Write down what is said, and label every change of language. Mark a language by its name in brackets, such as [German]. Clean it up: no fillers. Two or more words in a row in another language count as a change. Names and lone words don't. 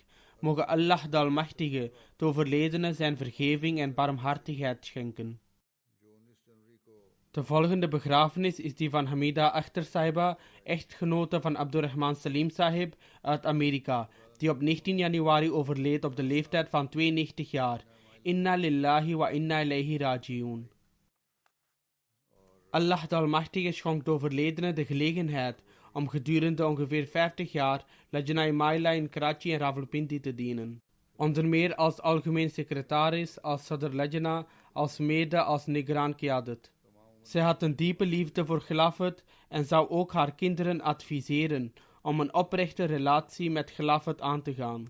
[Dutch] Mogen Allah de Almachtige de overledene zijn vergeving en barmhartigheid schenken. De volgende begrafenis is die van Hamida Akhtar Sahiba, echtgenote van Abdurrahman Salim Sahib uit Amerika, die op 19 januari overleed op de leeftijd van 92 jaar. [Arabic] إنا لله وإنا إليه راجعون. [Dutch] Allah de Almachtige schonk de overledene de gelegenheid om gedurende ongeveer 50 jaar Lajna-e-Maila in Karachi en Rawalpindi te dienen. Onder meer als algemeen secretaris, als Sadr Lajna, als mede als Nigran Qiyadat. Zij had een diepe liefde voor Khilafat en zou ook haar kinderen adviseren om een oprechte relatie met Khilafat aan te gaan.